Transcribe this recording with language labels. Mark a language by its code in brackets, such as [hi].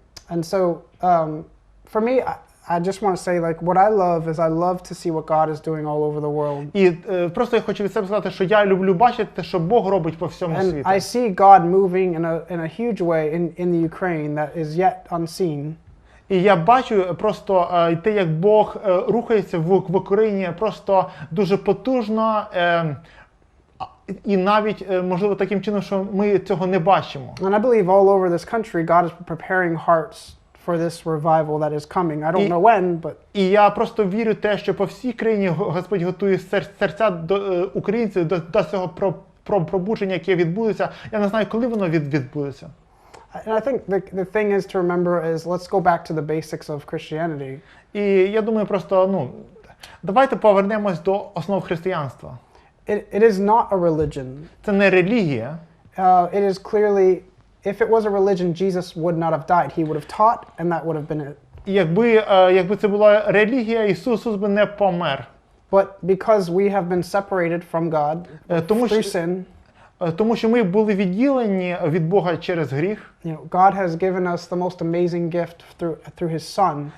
[en] And so for me, I just want to say, like, what I love is I love to see what God is doing all over the world. [uk] І просто я хочу від себе сказати, що я люблю бачити, що Бог робить по всьому світу. [en] And I see God moving in a huge way in the Ukraine that is yet unseen. [uk] І я бачу просто те, як Бог рухається в Україні просто дуже потужно, і навіть, можливо, таким чином, що ми цього не бачимо. [en] And I believe all over this country, God is preparing hearts for this revival that is coming. I don't know when, but. [uk] І я просто вірю те, що по всій країні Господь готує серця до українців до цього пробудження, яке відбудеться. Я не знаю, коли воно відбудеться. [en] And I think the thing is to remember is let's go back to the basics of Christianity. [uk] І я думаю, просто давайте повернемось до основ християнства. [en] It is not a religion. [uk] Це не релігія. [en] It is clearly, if it was a religion, Jesus would not have died. He would have taught, and that would have been it. [uk] Якби це була релігія, Ісус би не помер. [en] But because we have been separated from God through sin, [uk] тому що ми були відділені від Бога через гріх. [en] God has given us the most amazing gift through His Son.